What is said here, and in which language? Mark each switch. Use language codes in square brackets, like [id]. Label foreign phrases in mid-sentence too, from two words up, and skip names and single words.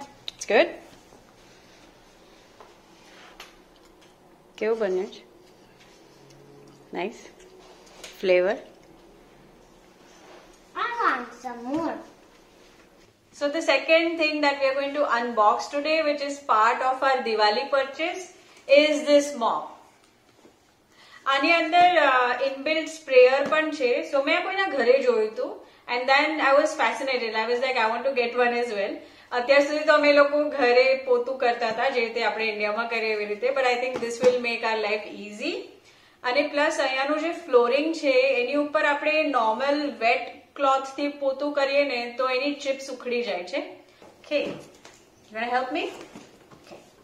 [en] It's good? [gu] કેવું બન્યું છે? [en] Nice. Flavor? I want some more. So the second thing that we are going to unbox today, which is part of our Diwali purchase, is this mop. [gu] આની અંદર [en] inbuilt sprayer [gu] પણ છે. So મેં કોઈના ઘરે જોયું હતું. [en] And then I was fascinated. I was like, I want to get one as well. [gu] અત્યાર સુધી તો અમે લોકો ઘરે પોતું કરતા હતા જે રીતે આપણે ઇન્ડિયામાં કરીએ એવી રીતે, [en] but I think this will make our life easy. [gu] અને પ્લસ અહીંયાનું જે ફ્લોરિંગ છે એની ઉપર આપણે [en] normal wet cloth [gu] થી પોતું કરીએ ને તો એની ચિપ્સ ઉખડી જાય છે. [en] Okay, you want to help me? Okay.